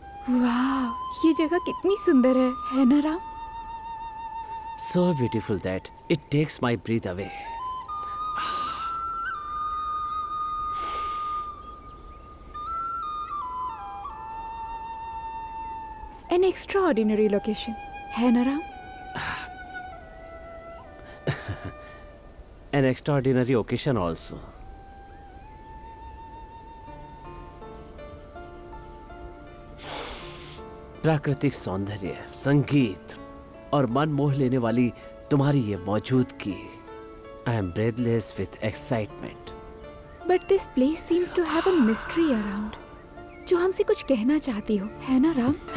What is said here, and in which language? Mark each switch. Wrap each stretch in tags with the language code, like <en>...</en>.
<hi>वाह, ये जगह कितनी सुंदर है ना Ram?</hi> <en>So beautiful that it takes my breath away. An extraordinary location,</en> <hi>है ना Ram?</hi> <en>An extraordinary occasion also.</en> <hi>प्राकृतिक सौंदर्य, संगीत और मन मोह लेने वाली तुम्हारी ये मौजूदगी।</hi> <en>I am breathless with excitement. But this place seems to have a mystery around,</en> <hi>जो हमसे कुछ कहना चाहती हो, है ना राम?</hi>